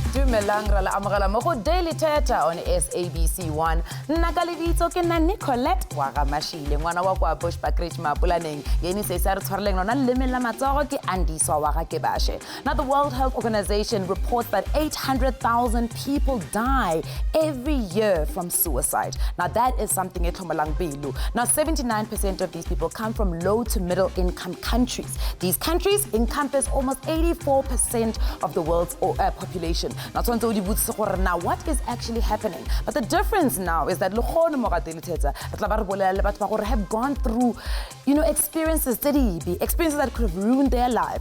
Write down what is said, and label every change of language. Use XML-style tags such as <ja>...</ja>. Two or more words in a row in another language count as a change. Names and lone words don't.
<tn>dumelang ra la amogela mo go Daily Thetha on SABC 1. Nna ka lebitso ke nna Nicolette wa ga Mashile ngwana wa kwa Bushbuckridge Mapulaneng. Yeni se sa re tshwareleng lona leme la matsogo ke Andiswa wa ga Kebashe.</tn> <en>Now the World Health Organization reports that 800,000 people die every year from suicide. Now that is something</en> <tn>e tlhomolang pelo.</tn> <en>Now 79% of these people come from low to middle income countries. These countries encompass almost 84% of the world's population. Now what is actually happening? But the difference now is that have gone through, experiences that could have ruined their lives.</en>